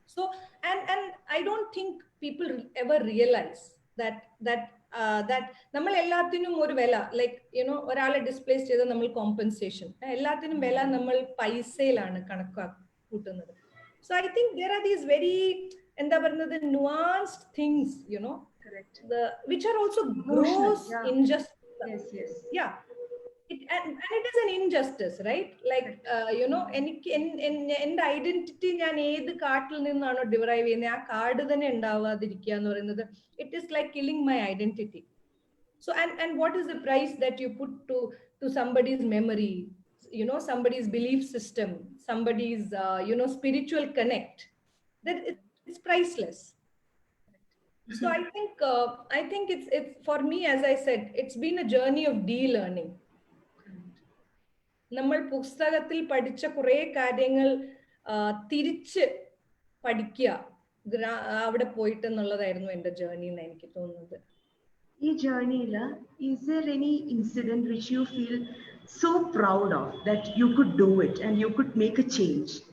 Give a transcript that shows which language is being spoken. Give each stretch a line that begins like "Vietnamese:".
Malayalam: So and I don't think people ever realize that നമ്മൾ എല്ലാത്തിനും ഒരു വില, ലൈക്ക് യുനോ ഒരാളെ ഡിസ്പ്ലേസ് ചെയ്ത നമ്മൾ കോമ്പൻസേഷൻ, എല്ലാത്തിനും വില നമ്മൾ പൈസയിലാണ് കൂട്ടുന്നത്.
English: So I think there are these very എന്താ പറയുന്നത് nuanced things, you know, which are also gross injustice. Yeah. And it is an injustice, right?
Malayalam: Like, you know, എൻ്റെ ഐഡന്റിറ്റി ഞാൻ ഏത് കാട്ടിൽ നിന്നാണോ ഡിറൈവ് ചെയ്യുന്നത്, ആ കാട് തന്നെ ഉണ്ടാവാതിരിക്കുക എന്ന് പറയുന്നത്, it is like killing my identity.
English: So and what is the price that you put to somebody's memory, you know, somebody's belief system, somebody's you know, spiritual connect, that it's priceless. So I think it's for me, as I said, it's been a journey of de-learning.
Malayalam: നമ്മൾ പുസ്തകത്തിൽ പഠിച്ച കുറെ കാര്യങ്ങൾ തിരിച്ച് പഠിക്കുക അവിടെ പോയിട്ട് എന്നുള്ളതായിരുന്നു എൻ്റെ ജേർണി എന്ന് എനിക്ക് തോന്നുന്നത്.
English: ഈ ജേർണിയിൽ is there any incident which you feel so proud of that you could do it and you could make a change?